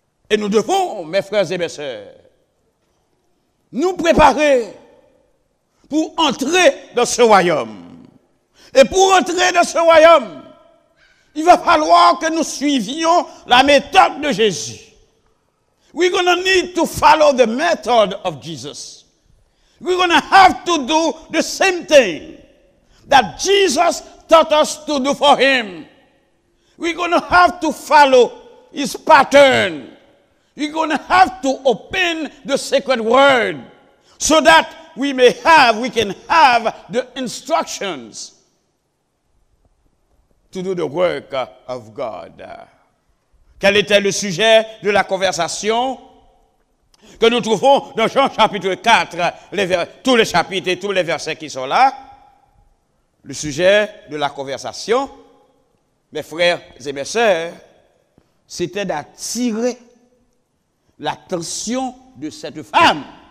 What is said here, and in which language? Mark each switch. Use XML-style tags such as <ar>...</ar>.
<fr>Et nous devons, mes frères et mes sœurs, nous préparer pour entrer dans ce royaume. Et pour entrer dans ce royaume, il va falloir que nous suivions la méthode de Jésus.</fr> <en>We're going to need to follow the method of Jesus. We're going to have to do the same thing that Jesus taught us to do for him. We're going to have to follow his pattern. We're going to have to open the sacred word so that we can have the instructions to do the work of God.</en> <fr>Quel était le sujet de la conversation que nous trouvons dans Jean chapitre 4, tous les chapitres et tous les versets qui sont là? Le sujet de la conversation, mes frères et mes sœurs, c'était d'attirer l'attention de cette femme.</fr>